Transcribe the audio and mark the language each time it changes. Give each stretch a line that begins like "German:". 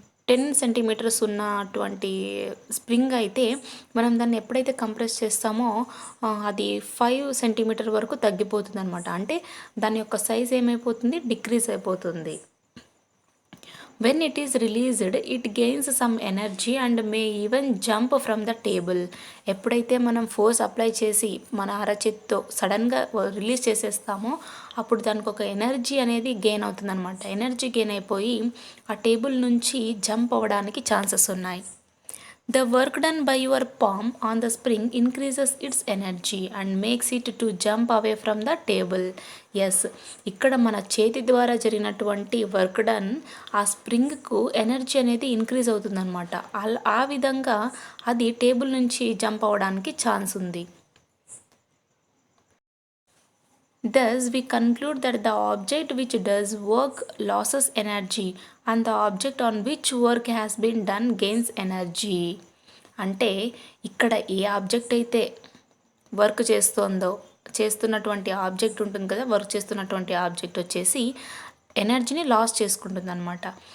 Telugu: 10 centimetres ఉన్నటువంటి spring అయితే మనం దాన్ని ఎప్పుడైతే కంప్రెస్ చేస్తామో అది 5 సెంటీమీటర్ వరకు తగ్గిపోతుంది అనమాట. అంటే దాని యొక్క సైజ్ ఏమైపోతుంది, డిక్రీజ్ అయిపోతుంది.
English: When it is released, it gains some energy and may even jump from the table.
Telugu: ఎప్పుడైతే మనం ఫోర్స్ అప్లై చేసి మన అరచేత్తో సడన్గా రిలీజ్ చేసేస్తామో అప్పుడు దానికి ఒక ఎనర్జీ అనేది గెయిన్ అవుతుందన్నమాట. ఎనర్జీ గెయిన్ అయిపోయి ఆ టేబుల్ నుంచి జంప్ అవ్వడానికి ఛాన్సెస్ ఉన్నాయి.
English: The work done by your palm on the spring increases its energy and makes it to jump away from the table.
Telugu: Yes, ఇక్కడ మన చేతి ద్వారా జరిగినటువంటి వర్క్ డన్ ఆ స్ప్రింగ్కు ఎనర్జీ అనేది ఇంక్రీజ్ అవుతుందన్నమాట. ఆ విధంగా అది టేబుల్ నుంచి జంప్ అవ్వడానికి ఛాన్స్ ఉంది.
English: Thus, we conclude that the object which does work loses energy and the object on which work has been done gains energy.
Telugu: అంటే ఇక్కడ ఏ ఆబ్జెక్ట్ అయితే వర్క్ చేస్తున్నటువంటి ఆబ్జెక్ట్ ఉంటుంది కదా, వర్క్ చేస్తున్నటువంటి ఆబ్జెక్ట్ వచ్చేసి ఎనర్జీని లాస్ చేసుకుంటుంది అనమాట.